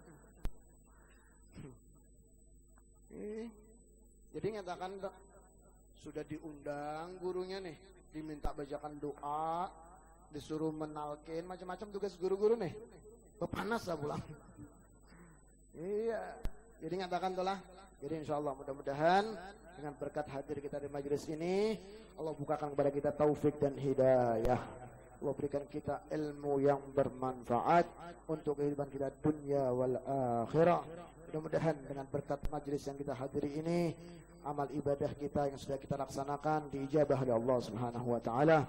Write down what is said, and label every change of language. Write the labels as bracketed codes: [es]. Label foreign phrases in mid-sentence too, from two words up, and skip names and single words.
[bjn] Jadi ngatakan sudah diundang gurunya nih, diminta bacakan doa, disuruh menalkin macam-macam tugas guru-guru nih. Panas lah pulang. Iya. Jadi ngatakan tuh lah. [id] Jadi [ar] إن شاء الله [id] mudah-mudahan dengan berkat hadir kita di majelis ini, Allah bukakan kepada kita taufik dan hidayah. Allah berikan kita ilmu yang bermanfaat untuk kehidupan kita [ar] الدنيا والآخرة. [id] Mudah-mudahan dengan berkat majelis yang kita hadiri ini, amal ibadah kita yang sudah kita laksanakan diijabah oleh Allah [ar] سبحانه وتعالى.